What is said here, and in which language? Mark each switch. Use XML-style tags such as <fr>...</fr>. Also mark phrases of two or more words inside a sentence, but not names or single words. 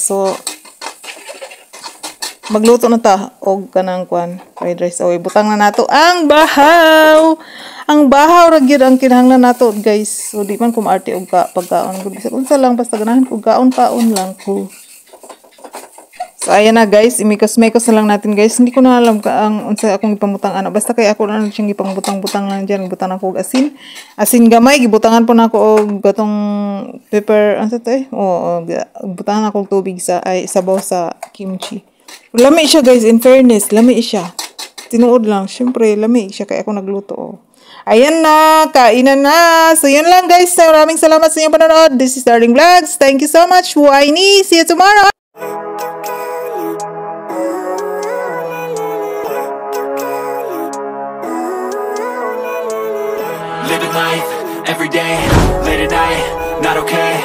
<ceb>So magluto na ta og kanang fried rice. O ibutang na nato ang bahaw ra gyud ang kinahanglan nato guys. So di man ko maarte og pagkaon gud bisag unsa lang basta ganahan ko kaon lang ko. So,</ceb> <tl>ayan na guys, imikos-mekos na lang natin guys. Hindi ko na alam</tl> <ceb>ang unsa akong ipamutang basta kay ako na siyang ipambutang-butang lang dyan. Butan ako og asin. Asin gamay, gibutangan po na ako og gatong pepper, butangan ako og tubig sabaw sa kimchi. Lami siya guys,</ceb> <en>in fairness,</en> <ceb>lami siya. Tinuod lang, syempre lami siya kaya ako nagluto.</ceb> <tl>Ayan na, kainan na. So, yun lang guys. Maraming salamat sa inyong panonood.</tl> <en>This is Darling Vlogs. Thank you so much. Waini. See you tomorrow. Living life, every day, late at night, not okay.</en>